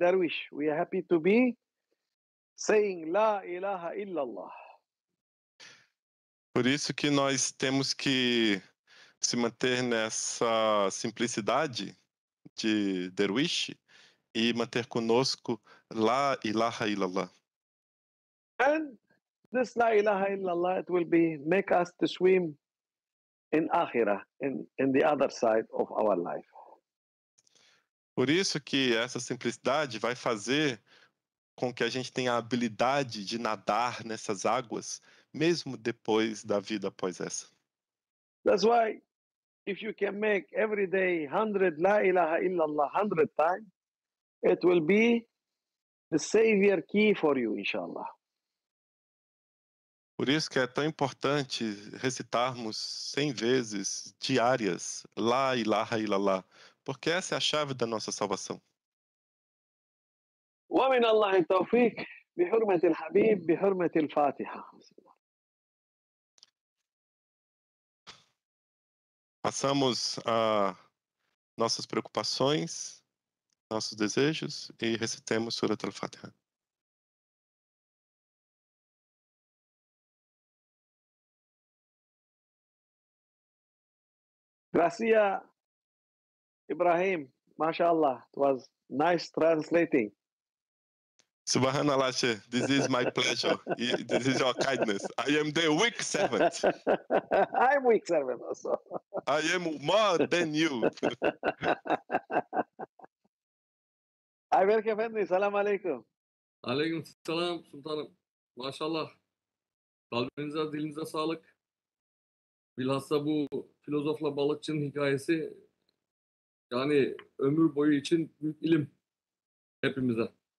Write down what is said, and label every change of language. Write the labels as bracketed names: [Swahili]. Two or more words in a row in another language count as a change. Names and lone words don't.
[English] We are happy to be saying [Arabic] لا إله إلا الله. [Portuguese] Por isso que nós temos que se manter nessa simplicidade de derwish e manter conosco [Arabic] لا إله إلا الله. [English] And this [Arabic] لا إله إلا الله, [English] it will be make us to swim in akhirah, in the other side of our life. [Portuguese] Por isso que essa simplicidade vai fazer com que a gente tenha a habilidade de nadar nessas águas, mesmo depois da vida após essa. [English] That's why if you can make every day 100 [Arabic] لا إله إلا الله [English] 100 times, it will be the savior key for you, inshallah. [Portuguese] Por isso que é tão importante recitarmos 100 vezes diárias [Arabic] لا إله إلا الله, [Portuguese] porque essa é a chave da nossa salvação. [Arabic] ومن الله التوفيق بحرمة الحبيب بحرمة الفاتحة. [Portuguese] Passamos a nossas preocupações, nossos desejos e recitemos Surat al-Fatiha. [Spanish] Gracias, Ibrahim. [English] MashaAllah. It was nice translating. Subhanallah, Sheikh, this is my pleasure. This is your kindness. I am the weak servant. I'm weak servant also. I am more than you. [Arabic] Ayberk Efendi, سلام عليكم. [Turkish] Aleyküm selam sultanım. Maşallah. Kalbinize, dilinize sağlık. Bilhassa bu filozofla balıkçının hikayesi yani ömür boyu için büyük ilim hepimize.